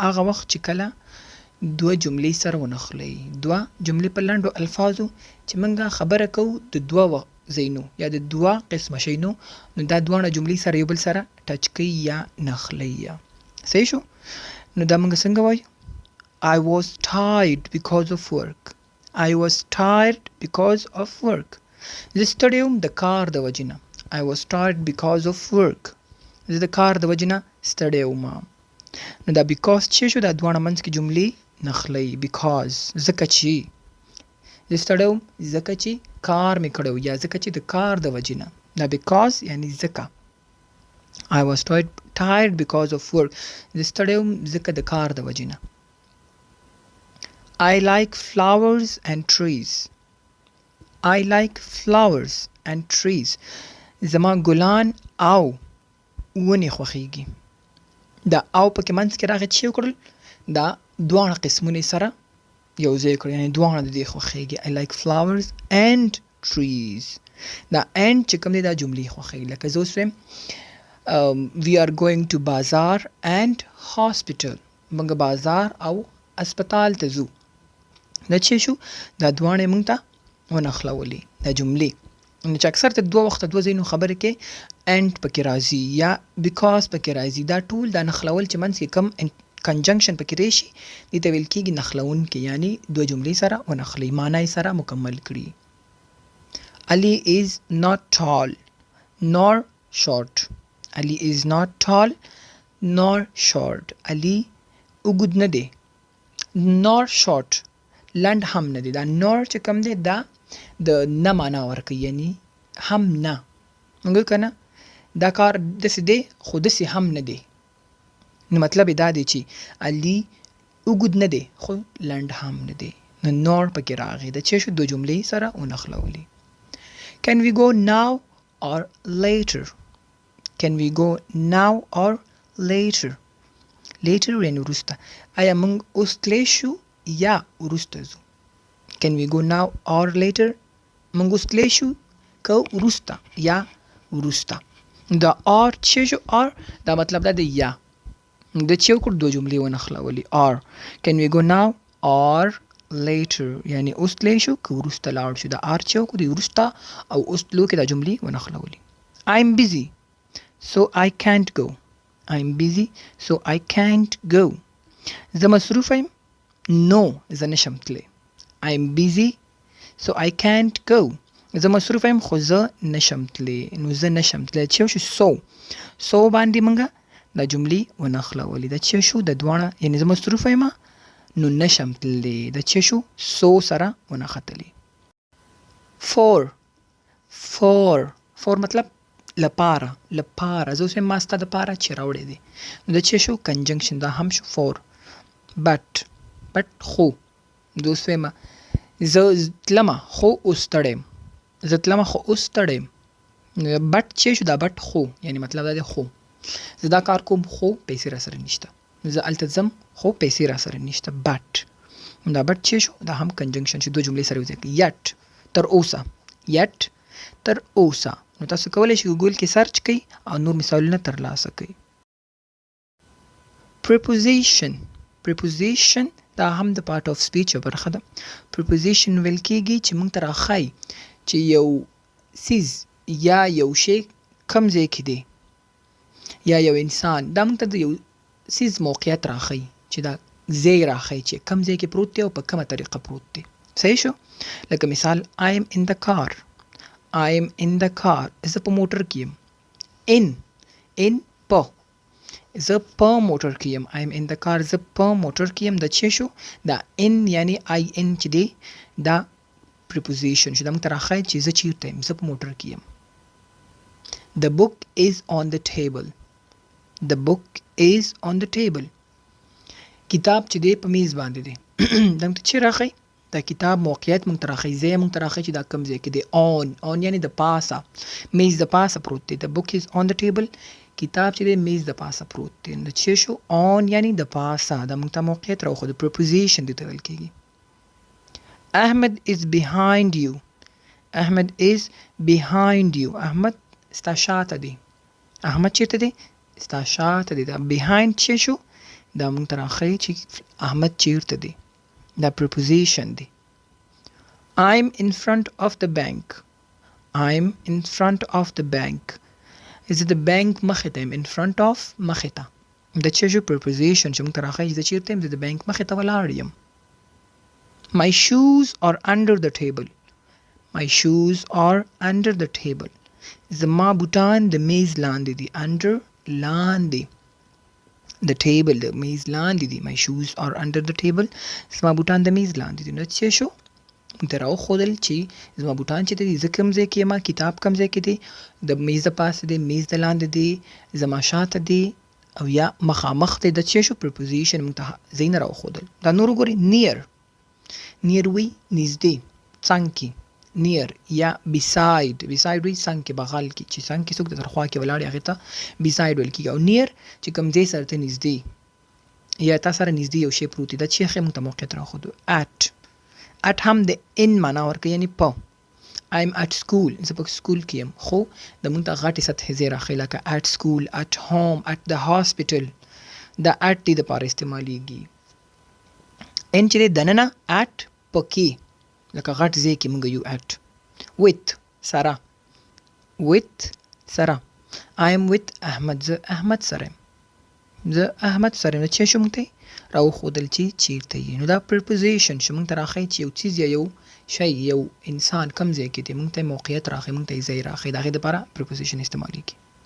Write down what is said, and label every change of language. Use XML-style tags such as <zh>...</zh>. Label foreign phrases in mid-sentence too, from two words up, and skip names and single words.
<ps>هغه وخت چې کله دوه جملې سره ونښلوي. دوه جملې په لنډو الفاظو چې موږ خبره کوو د دوه زینو یا د دوه قسمه شینو نو دا دواړه جملې سره یو بل سره ټچ کوي یا نښلي یا صحیح شو. نو دا موږ څنګه وایو</ps> <en>I was tired because of work. I was tired because of work.</en> <ps>زه ستړی وم د کار د وجې نه.</ps> <en>I was tired because of work.</en> <ps>زه د کار د وجې نه ستړی وم. نو دا because چې شو دا دواړه منځ کې جملې نښلي. because ځکه چې زه ستړی وم ځکه چې کار مې کړی و یا ځکه چې د کار د وجې نه. دا because یعنی ځکه.</ps> <en>I was tired because of work.</en> <ps>زه ستړی وم ځکه د کار د وجې نه.</ps> <en>I like flowers and trees. I like flowers and trees.</en> <ps>زما ګلان او ونې خوښیږي. دا او پکې منځ کې راغی چې وکړل دا دواړه قسمونه سره یو ځای کړل یعنی دواړه د دې خوښیږي.</ps> <en>I like flowers and trees.</en> <ps>دا and چې کوم دی دا جملې خوښیږي. لکه زه اوس وایم</ps> <en>we are going to bazaar and hospital.</en> <ps>موږ بازار او اسپتال ته ځو. دا چې شو دا دواړه موږ ته ونښلولې دا جملې. نو چې اکثر ته دوه وخته دوه ځایونو خبرې کې and پکې راځي یا because پکې راځي. دا ټول دا نښلول چې منځ کې کم کنجنکشن پکې راشي دې ته ویل کېږي نښلونکي یعنی دوه جملې سره ونښلي معنی یې سره مکمل کړي.</ps> <en>Ali is not tall nor short. Ali is not tall nor short.</en> <ps>Ali اوږد نه دی</ps> <en>nor short</en> <ps>لنډ هم نه دی. دا nor چې کوم دی دا د نه معنا ورکوي یعنی هم نه. موږ که نه دا کار داسې دی خو داسې هم نه دی. نو مطلب یې دا دی چې علي اوږد نه دی خو لنډ هم نه دی. نو nor پکې راغی. د چې شو دو جملې سره ونښلولي.</ps> <en>Can we go now or later? Can we go now or later?</en> <ps>Later یعنی وروسته. آیا موږ اوس تلی شو یا وروسته ځو.</ps> <en>Can we go now or later?</en> <ps>موږ اوس تلی شو که وروسته یا وروسته. دا or چې شو or دا مطلب دا دی یا. د چې وکړو دو جملې ونښلولي.</ps> <en>or can we go now or later</en> <ps>یعنی اوس تلی شو که وروسته لاړ شو. دا or چې وکړو د وروسته او اوس تلو کې دا جملې ونښلولي.</ps> <en>I'm busy so I can't go. I'm busy so I can't go.</en> <ps>زه مصروف یم نو زه نشم تلی.</ps> <en>I'm busy so I can't go.</en> <ps>زه مصروف یم خو زه نشم تلی. نو زه نشم تلی چې شو so باندې موږ دا جملې ونښلولې. دا چې شو د دواړه یعنی زه مصروف یم نو نشم تلی. دا چې شو so سره ونښتلې. for مطلب لپاره زه اوس ما ستا دپاره چې راوړی دی. نو د چې شو کنجنکشن دا هم شو for. but خو زه اوس وایم زه تلمه خو اوس ستړی یم. زه تلمه خو اوس ستړی یم. but چې شو دا but خو یعنی مطلب دا دی خو زه دا کار کوم خو پیسې را سره نشته. زه هلته ځم خو پیسې را سره نشته. but دا but چې شو دا هم کنجنکشن شو. دو جملې سره یوځای کړي. yet تر اوسه. نو تاسو کولی شئ ګوګل کې سرچ کړئ او نور مثالونه ترلاسه کړئ. preposition دا هم د</ps> <en>part of speech</en> <ps>یو برخه ده. preposition ویل کېږي چې موږ ته راښایي چې یو څیز یا یو شی کوم ځای کې دی یا یو انسان. دا موږ ته د یو څیز موقعیت راښایي چې دا ځای راښایي چې کوم ځای کې پروت دی او په کومه طریقه پروت دی. صحیح شو. لکه مثال</ps> <en>I am in the car.</en> <ps>زه په موټر کې یم. in په زه په موټر کې یم.</ps> <en>I am in the car</en> <ps>زه په موټر کې یم. د چې شو دا in یعنی in چې دی دا preposition شو. دا موږ ته راښایي چې زه چیرته یم. زه په موټر کې یم.</ps> <en>The book is on the table.</en> <ps>کتاب چې دی په میز باندې دی. دا موږ ته چې راښایي دا کتاب موقعیت موږ ته راښایي. ځای موږ ته راښایي چې دا کوم ځای کې دی. on یعنی د پاسه میز د پاسه پروت دی.</ps> <en>The book is on the table.</en> <ps>کتاب چې دی میز د پاسه پروت دی. نو چې شو on یعنی د پاسه دا موږ ته موقعیت راوښود. preposition دې ته ویل کېږي.</ps> <en>Ahmed is behind you.</en> <ps>احمد ستا شاته دی. احمد چیرته دی؟ ستا شاته دی. دا behind چې شو دا موږ ته راښایي چې احمد چیرته دی. دا preposition دی.</ps> <en>I'm in front of the bank. I'm in front of the bank.</en> <ps>زه د بانک مخې ته یم.</ps> <en>in front of</en> <ps>مخې ته. د چې شو preposition چې موږ ته راښایي زه چېرته یم. زه د بانک مخې ته ولاړ یم.</ps> <en>My shoes are under the table. My shoes are under the table.</en> <ps>زما بوټان د میز لاندې دي. under لاندې.</ps> <en>the table</en> <ps>د میز لاندې دي.</ps> <en>My shoes are under the table.</en> <ps>زما بوټان د میز لاندې دي. نو څه شو موږ ته راوښودل چې زما بوټان چې دي زه کوم ځای کې یم. کتاب کوم ځای کې دی. د میز د پاسه دی. میز د لاندې دی. زما شاته دی او یا مخامخ دی. د څه شو preposition موږ ته ځای نه راوښودل. دا نور وګورئ. near وی نږدې څنګ کې. near یا beside وی څنګ کې بغل کې چې څنګ کې څوک د تر خوا کې ولاړ هغې ته beside ویل کېږي. او near چې کوم ځای سره ته نږدې یا تا سره نږدې یو شی پروت دی. دا چې ښې موږ ته موقعیت راوښودو. at هم د ان معنا ورکوي یعنې په.</ps> <en>I'm at school</en> <ps>زه په سکول کې یم. خو د موږ ته غټې سطحې ځای راښیي لکه</ps> <en>at school, at home, at the hospital.</en> <ps>دا at دې دپاره استعمالیږي. ان چې دی دننه at په کې لکه غټ ځای کې موږ یو at. with سره. with سره.</ps> <en>I am with</en> <ps>احمد زه احمد سره یم. زه احمد سره یم. چې شو موږ ته راوښودل چې چېرته یې. نو دا preposition چې موږ ته راښیي چې یو څیز یا یو شی یو انسان کوم ځای کې دی. موږ ته موقعیت راښیي. موږ ته یې ځای راښیي. د هغې دپاره preposition استعمالیږي.</ps>